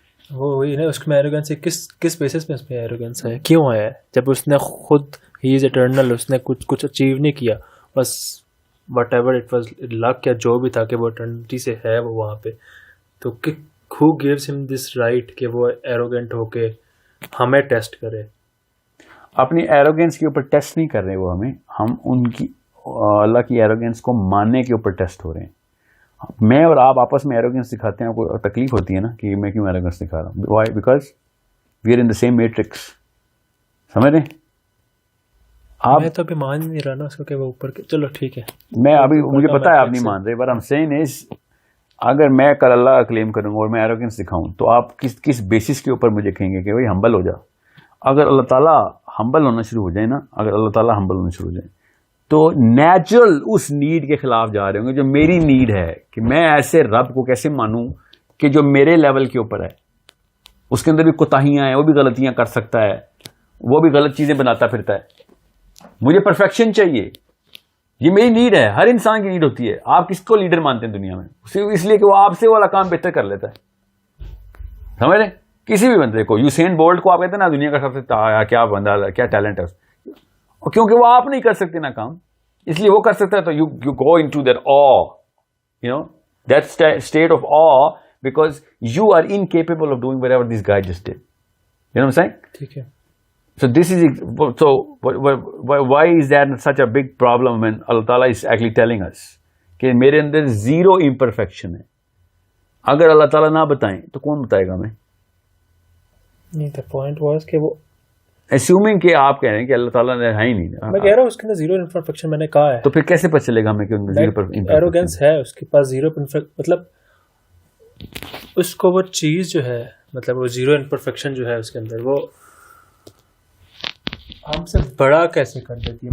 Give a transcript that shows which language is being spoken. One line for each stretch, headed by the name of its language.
Urdu: وہی نا, اس میں ایروگینس کس بیسس میں اس میں ایروگینس ہے, کیوں آیا ہے, جب اس نے خود ہی
English: is eternal,
Urdu: اس نے کچھ اچیو نہیں کیا, بس
English: whatever it was luck
Urdu: یا جو بھی تھا کہ وہ اٹرنٹی سے ہے وہ وہاں پہ, تو
English: who gives him this right
Urdu: کہ وہ ایروگینٹ ہو کے ہمیں ٹیسٹ کرے. اپنی ایروگینس کے اوپر ٹیسٹ نہیں کر رہے وہ ہمیں, ہم ان کی اللہ کی ایروگینس کو ماننے کے اوپر ٹیسٹ ہو رہے ہیں. میں اور آپ آپس میں ایروگینس دکھاتے ہیں, کوئی تکلیف ہوتی ہے نا کہ میں کیوں ایروگینس دکھا رہا ہوں.
English: Why? Because we are in the same matrix.
Urdu: سمجھ رہے ہیں آپ؟ میں تو ابھی مان نہیں رہا نا اس کو کہ وہ اوپر کے, چلو ٹھیک ہے, میں ابھی مجھے پتا ہے آپ نہیں مان رہے,
English: but I'm saying is
Urdu: اگر میں کل اللہ کا کلیم کروں گا اور میں ایروگینس دکھاؤں تو آپ کس بیسس کے اوپر مجھے کہیں گے کہ بھائی ہمبل ہو جا. اگر اللہ تعالیٰ ہمبل ہونا شروع ہو جائیں نا, اگر اللہ تعالیٰ ہمبل ہونا شروع ہو جائیں تو نیچرل اس نیڈ کے خلاف جا رہے ہوں گے جو میری نیڈ ہے, کہ میں ایسے رب کو کیسے مانوں کہ جو میرے لیول کے اوپر ہے, اس کے اندر بھی کوتاہیاں ہیں, وہ بھی غلطیاں کر سکتا ہے, وہ بھی غلط چیزیں بناتا پھرتا ہے, مجھے پرفیکشن چاہیے. یہ میری نیڈ ہے, ہر انسان کی نیڈ ہوتی ہے. آپ کس کو لیڈر مانتے ہیں دنیا میں؟ صرف اس لیے کہ وہ آپ سے والا کام بہتر کر لیتا ہے. سمجھ رہے؟ کسی بھی بندے کو, یوسین بولٹ کو آپ کہتے ہیں نا دنیا کا سب سے کیا بندہ, کیا ٹیلنٹ ہے, کیونکہ وہ آپ نہیں کر سکتے نا کام, اس لیے وہ کر سکتا ہے.
English: تو you go into that awe, you know, that state of awe, because you are incapable of doing whatever this guy just did. You know what I'm saying?
Urdu: ٹھیک ہے.
English: So this is, so why is that such a big problem when Allah Ta'ala is actually telling us
Urdu: کہ میرے اندر zero imperfection ہے. اگر اللہ تعالیٰ نہ بتائیں تو کون بتائے گا ہمیں؟ نہیں,
English: the point was
Urdu: کہ وہ ایسیومنگ کہ آپ کہہ رہے ہیں کہ اللہ تعالیٰ نے ہے ہی نہیں. میں کہہ رہا ہوں اس کے اندر زیرو امپرفیکشن میں نے کہا ہے, تو پھر کیسے پتہ چلے گا ہمیں کہ ان میں زیرو ایروگینس ہے اس کے پاس, زیرو مطلب اس کو وہ چیز جو ہے, مطلب وہ زیرو امپرفیکشن جو ہے اس کے اندر, وہ ہم سے بڑا کیسے کر دیتی ہے.